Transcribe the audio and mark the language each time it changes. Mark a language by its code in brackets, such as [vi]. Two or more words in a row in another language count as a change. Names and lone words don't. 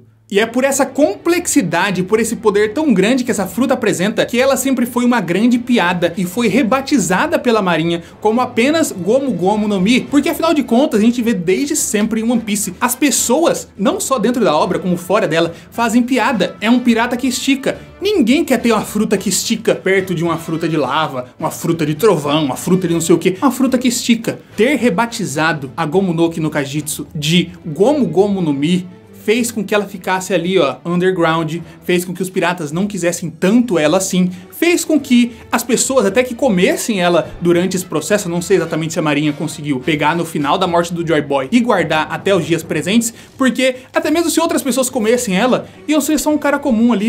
[pt] E é por essa complexidade, por esse poder tão grande que essa fruta apresenta, que ela sempre foi uma grande piada e foi rebatizada pela Marinha como apenas Gomu Gomu no Mi, porque afinal de contas a gente vê desde sempre em One Piece, as pessoas, não só dentro da obra como fora dela, fazem piada. É um pirata que estica. Ninguém quer ter uma fruta que estica perto de uma fruta de lava, uma fruta de trovão, uma fruta de não sei o que, uma fruta que estica. Ter rebatizado a Gomu no Ki no Kajitsu de Gomu Gomu no Mi fez com que ela ficasse ali, ó, underground, fez com que os piratas não quisessem tanto ela assim, fez com que as pessoas até que comessem ela durante esse processo, não sei exatamente se a Marinha conseguiu pegar no final da morte do Joy Boy e guardar até os dias presentes, porque até mesmo se outras pessoas comessem ela, iam ser só um cara comum ali,